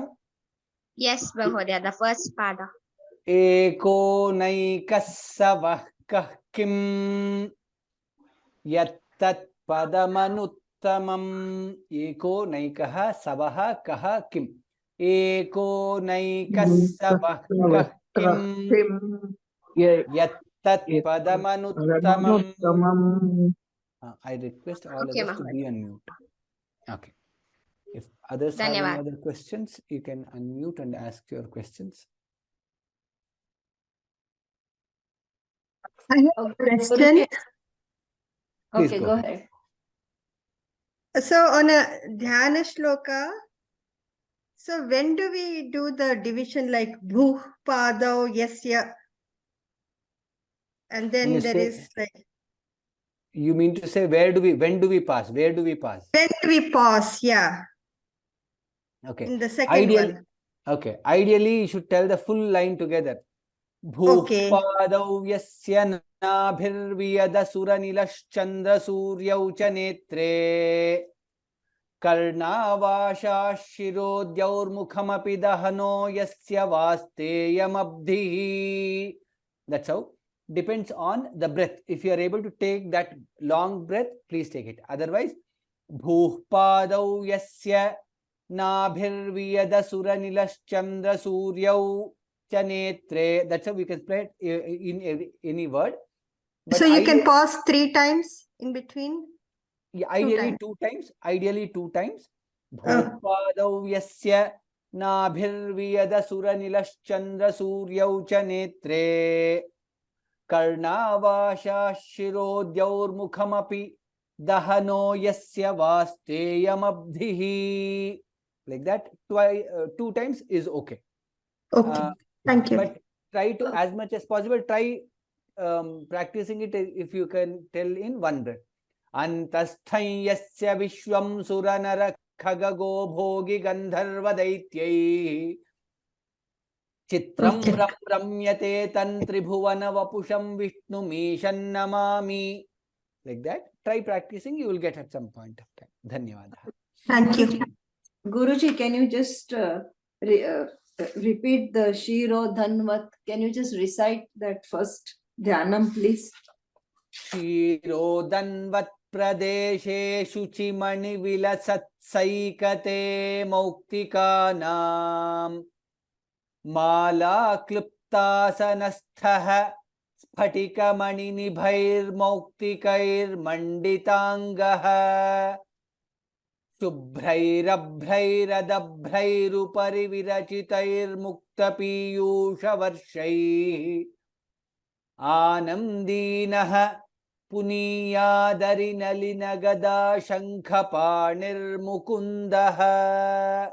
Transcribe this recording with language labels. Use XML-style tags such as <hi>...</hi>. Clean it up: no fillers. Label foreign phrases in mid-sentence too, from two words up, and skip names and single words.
<en>Yes, Mahodaya, the first pada.</en> <sa>एको नैकसवः किम् यत्तत् पदमनुत्तमम्. एको नैकः सवः कः किम्। एको नैकसवः किम् यत्तत् पदमनुत्तमम्.</sa> <en>I request all others to be on mute. Okay. If others have any other questions, you can unmute and ask your questions. I have a question. Please Okay, go ahead. So on a dhyana shloka, so when do we do the division like</en> <sa>भूः पादौ यस्य?</sa> <en>And then there is like. You mean to say when do we pass? Where do we pass? When do we pause? Yeah. Okay. In the second one. Okay. Ideally, you should tell the full line together.</en> <sa>भूः पादौ यस्य नाभिर्वियद सुरानिलश्चन्द्र सूर्यौ च नेत्रे कर्णावाशा शिरोद्यौर्मुखमपि दहनो यस्य वास्तेयमब्धि.</sa> <en>That's how. Depends on the breath. If you are able to take that long breath, please take it. Otherwise,</en> <sa>भूः पादौ यस्य नाभिर्वियद सुरानिलश्चन्द्र सूर्यौ च नेत्रे.</sa> <en>That's how we can play it in any word. But so you can pause 3 times in between? Yeah, ideally 2 times. Ideally 2 times.</en> <sa>भूः पादौ यस्य नाभिर्वियद सुरानिलश्चन्द्र सूर्यौ च नेत्रे कर्णावाशा शिरोद्यौर्मुखमपि दहनो यस्य वास्तेयमब्धिः.</sa> <en>Like that, 2 times is okay. Okay, thank you. But try to, as much as possible, try practicing it if you can tell in one breath.</en> <sa>अन्तःस्थै यस्य विश्वं सुरनर खगगो भोगि गन्धर्व दैत्यै चित्रं रम्यते तन्त्रिभुवन वपुषं विष्णु मिशन् नमामि.</sa> <en>Like that. Try practicing, you will get at some point of time. Dhanyavada. Thank you. Guruji, can you just repeat the Shiro Dhanvat? Can you just recite that first dhyanam, please?</en> <sa>शिरो धन्वत् प्रदेशे शुचिमणि विलसत् सैकते मौक्तिकानाम् माला क्लृप्तासनस्थः स्फटिक निभैर् मौक्तिकैर् मण्डिताङ्गः शुभ्रैरभ्रैरदभ्रैरुपरि विरचितैर् मुक्तपीयूष वर्षैः आनन्दिनः पुनियादरि नलिनगदा शङ्खपाणिर् मुकुन्दः.</sa>